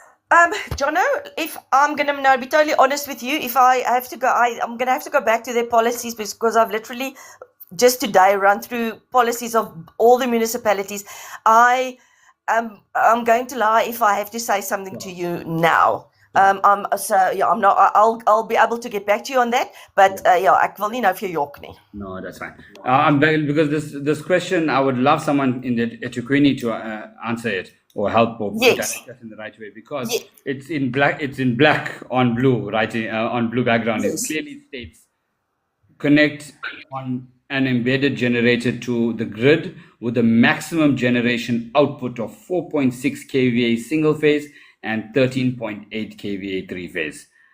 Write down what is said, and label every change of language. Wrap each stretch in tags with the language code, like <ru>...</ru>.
<en>JONO, if I'm going to be totally honest with you, if I have to go, I'm going to have to go back to their policies, because I've literally just today run through policies of all the municipalities. I'm going to lie if I have to say something to you now. I'm not. I'll be able to get back to you on that.</en> <af>But ek wil nie nou vir jou jok nie.</af> <en>No, that's fine. Because this question, I would love someone in the eThekwini to answer it or help or direct us in the right way, because it's in black. It's in black on blue, writing on blue background. It clearly states connect on an embedded generator to the grid with a maximum generation output of 4.6 kVA single phase and 13.8 kVA 3-phase.</en>